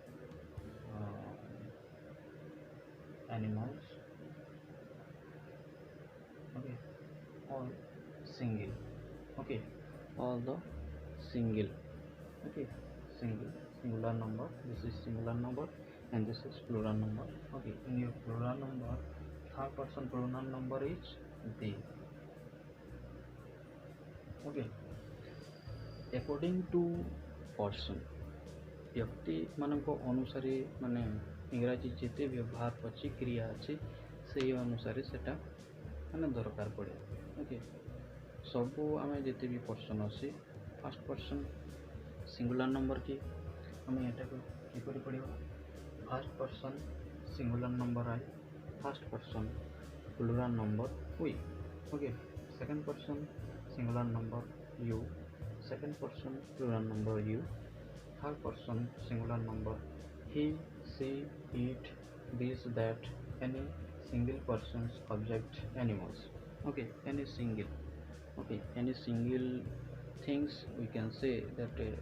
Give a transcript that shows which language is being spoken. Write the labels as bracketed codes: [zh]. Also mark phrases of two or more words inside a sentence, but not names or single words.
[en] animals, okay, all single, okay, all the single, okay, singular number, this is singular number and this is plural number, okay, in your plural number third person plural number is they, okay, according to person [or] ବ୍ୟକ୍ତି ମାନଙ୍କ ଅନୁସାରେ ମାନେ ଇଂରାଜୀ ଯେତେ ବ୍ୟବହାର ଅଛି କ୍ରିୟା ଅଛି ସେଇ ଅନୁସାରେ ସେଟା ମାନେ ଦରକାର ପଡ଼େ, ଓକେ, ସବୁ ଆମେ ଯେତେ ବି ପର୍ସନ୍ ଅଛି [en] first person singular number [or] କି ଆମେ ଏଟାକୁ କିପରି [en] ପଢ଼ିବା, first person singular number I, first person plural number we, okay, second person singular number you, second person plural number you, third person singular number he, she, it, this, that, any single persons, object, animals, okay, any single, okay, any single things we can say that